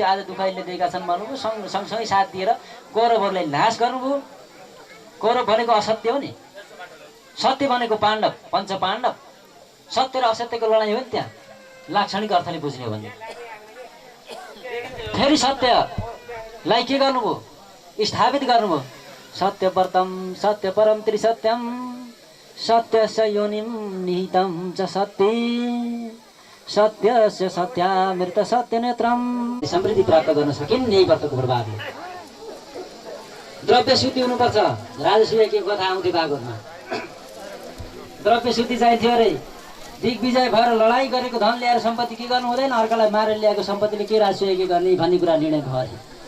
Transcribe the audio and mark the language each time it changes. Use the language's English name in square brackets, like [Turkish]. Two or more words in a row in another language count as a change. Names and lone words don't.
[Nepali] आज दुःखले दिएका छन् भन्नुभयो। सँगसँगै साथ दिएर कौरवहरूलाई नाश गर्नुभयो। कौरव भनेको असत्य हो नि, सत्य भनेको पाण्डव, पञ्च पाण्डव। सत्य र असत्यको लडाइँ हो नि त्यहाँ, लाक्षणिक अर्थले बुझ्ने हो भने। फेरि सत्यलाई के गर्नुभयो? स्थापित गर्नुभयो। [Sanskrit] सत्यव्रतम सत्यपरम त्रिसत्यम सत्यस्य योनिम निहितम च सत्य सत्यस्य सत्यामृत सत्यनेत्रम। [Nepali] समृद्धि प्राप्त गर्न सकिन् यही व्रतको प्रभावले। द्रव्य शुद्धि हुनुपर्छ। राजसूयको कथा आउँथ्यो भागवतमा। द्रव्य शुद्धि चाहिन्थ्यो अरे। दिग्विजय भएर लडाइँ गरेको धन ल्याएर सम्पत्ति के गर्नु हुँदैन, अर्कालाई मारेर ल्याएको सम्पत्तिले के राजसूय गर्ने भन्ने कुरा निर्णय भयो अरे।